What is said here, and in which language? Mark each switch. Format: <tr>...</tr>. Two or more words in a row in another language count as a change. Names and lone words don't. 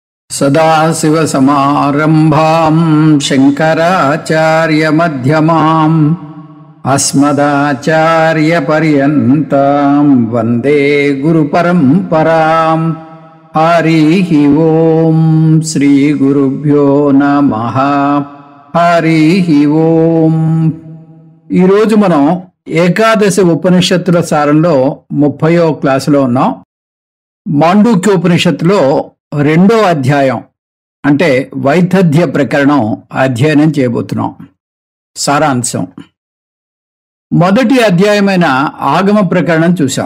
<sa>सदाशिवसमारम्भां शङ्कराचार्यमध्यमाम् अस्मदाचार्यपर्यन्तां वन्दे गुरुपरम्पराम्। हरिः ओं श्रीगुरुभ्यो नमः। हरिः ओं।</sa> <te>ఈరోజు మనం ఏకాదశి ఉపనిషత్తుల సారంలో 30వ క్లాసులో ఉన్నాం. మాండూక్యోపనిషత్తులో 2వ అధ్యాయం అంటే వైతథ్య ప్రకరణం అధ్యయనం చేయబోతున్నాం. సారాంశం: మొదటి అధ్యాయమైన ఆగమ ప్రకరణం చూసాం.</te>